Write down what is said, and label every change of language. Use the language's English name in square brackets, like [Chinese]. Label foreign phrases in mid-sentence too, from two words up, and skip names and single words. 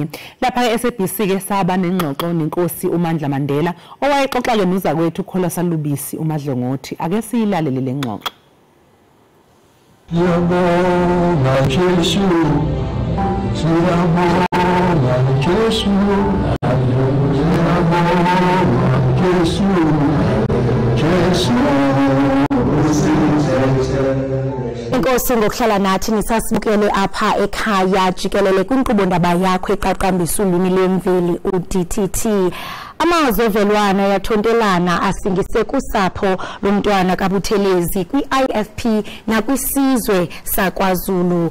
[Zulu] Lapha SABC ke saba nengxoxo nenkosi uMandla Mandela owayexoxa ke nozakwethu Khola Salubisi uMadlongothi. Ake siyilalele le ngxoxo. Siyabonga Jesu, siyabonga Jesu, siyabonga Jesu, Jesu [Xhosa] Inkosi ngokuhlala nathi nisasibukele apha ekhaya Jikelele kwinkqubo ndaba yakho eqaqambisa ulimi lemveli uDTT. Amazwi ovelwana yathontelana asingise kusapho lomntwana kaButhelezi kwi-IFP nakwisizwe saKwaZulu.